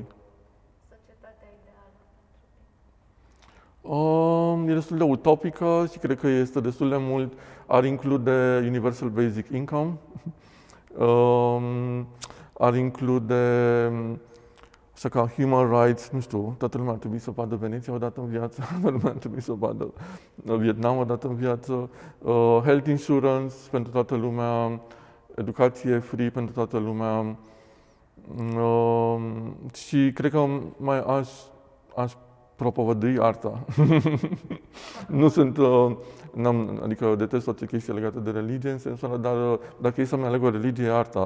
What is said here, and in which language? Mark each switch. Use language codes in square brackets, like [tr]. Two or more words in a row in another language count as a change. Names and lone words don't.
[ro] Societatea ideală pentru E destul de utopică și cred că este destul de mult, ar include [en] Universal Basic Income, [ro] ar include așa ca [en] human rights, [ro] nu știu, toată lumea ar trebui să vadă Veneția odată în viață, toată lumea ar trebui să vadă Vietnam odată în viață, [en] health insurance [ro] pentru toată lumea, educație free pentru toată lumea și cred că mai aș propovădui arta. Nu sunt, adică detest orice chestie legată de religie în sensul ăla, dar dacă e să-mi aleg o religie, e arta.